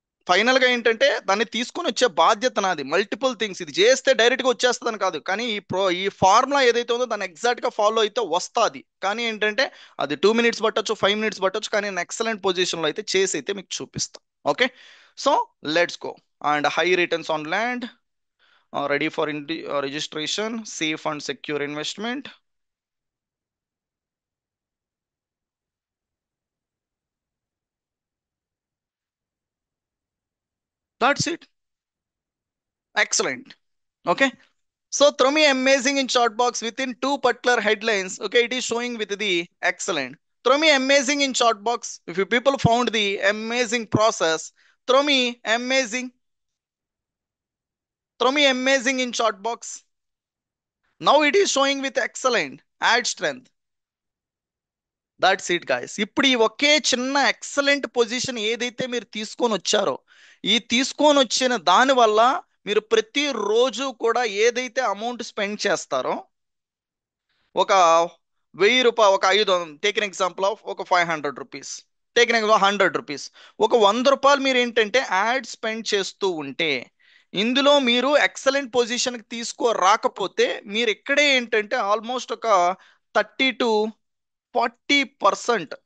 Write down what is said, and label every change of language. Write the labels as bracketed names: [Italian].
[Telugu] Final గా ఏంటంటే దాన్ని తీసుకొని వచ్చే బాధ్యత నాది. మల్టిపుల్ థింగ్స్ ఇది చేస్తే డైరెక్ట్ గా వచ్చేస్తుందని కాదు, కానీ ఈ ఫార్ములా ఏదైతే ఉందో దాన్ని ఎగ్జాక్ట్ గా ఫాలో అయితే వస్తుంది. కానీ ఏంటంటే అది 2 మినిట్స్ పట్టొచ్చు, 5 మినిట్స్ పట్టొచ్చు, కానీ నేను ఎక్సలెంట్ పొజిషన్ లో అయితే చేసి అయితే మీకు చూపిస్తాను. [English] Okay, so let's go. And high returns on land, ready for registration, safe and secure investment. That's it. Excellent. Okay. So throw me amazing in chat box within two particular headlines. Okay, it is showing with the excellent. Throw me amazing in chat box. If you people found the amazing process, throw me amazing. Throw me amazing in chat box. Now it is showing with excellent. Add strength. That's it guys. [Telugu] ఇప్పుడు ఈ ఒకే చిన్న excellent position ఏదైతే మీరు తీసుకొని వచ్చారో, ఈ తీసుకొని వచ్చిన దాని వల్ల మీరు ప్రతి రోజు కూడా ఏదైతే అమౌంట్ స్పెండ్ చేస్తారో, ఒక 1000 రూపాయలు, ఒక 500, [English] take an example of [Telugu] ఒక 500 rupees, [English] take an example 100 rupees, [Telugu] ఒక 100 రూపాయలు మీరు ఏంటంటే యాడ్ స్పెండ్ చేస్తూ ఉంటే, ఇందులో మీరు ఎక్సలెంట్ పొజిషన్కి తీసుకో రాకపోతే మీరు ఇక్కడే ఏంటంటే ఆల్మోస్ట్ ఒక 30 to 40%.